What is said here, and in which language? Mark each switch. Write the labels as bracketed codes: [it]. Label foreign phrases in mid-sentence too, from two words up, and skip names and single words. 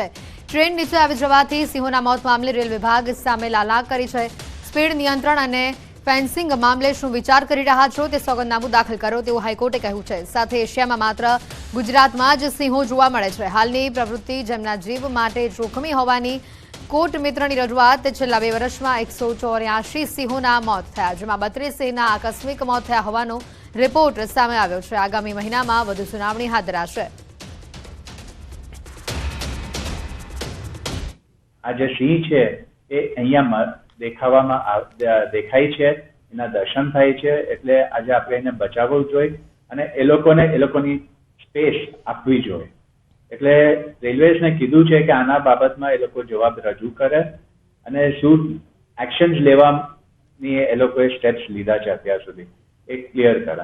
[gu] ટ્રેન નીચે આવી જવાથી સિંહોના મોત મામલે રેલ વિભાગ સામે લાલાક કરી છે। સ્પીડ નિયંત્રણ અને ફેન્સિંગ મામલે શું વિચાર કરી રહ્યા છો તે સોગંદનામું દાખલ કરો તેવું હાઈકોર્ટે કહ્યું છે। સાથે એશિયામાં માત્ર ગુજરાતમાં જ સિંહો જોવા મળે છે। હાલની પ્રવૃત્તિ જેમના જીવ માટે જોખમી હોવાની કોર્ટ મિત્રની રજૂઆત છેલ્લા 2 વર્ષમાં 184 સિંહોના મોત થયા, જેમાં 32 સિંહના આકસ્મિક મોત થયા હોવાનો રિપોર્ટ સામે આવ્યો છે। આગામી મહિનામાં વધુ સુનાવણી હાથ ધરાશે। આ જે સિંહ છે એ અહીંયા દેખાય છે, એના દર્શન થાય છે, એટલે આજે આપણે એને बचावવું જોઈએ અને એ લોકોની સ્પેસ આપવી જોઈએ। એટલે રેલવેઝને કીધું છે કે આના બાબતમાં એ લોકો જવાબ રજૂ કરે અને શું એક્શન્સ લેવાની એ લોકોએ સ્ટેપ્સ લીધા છે અત્યાર સુધી એ ક્લિયર કરે।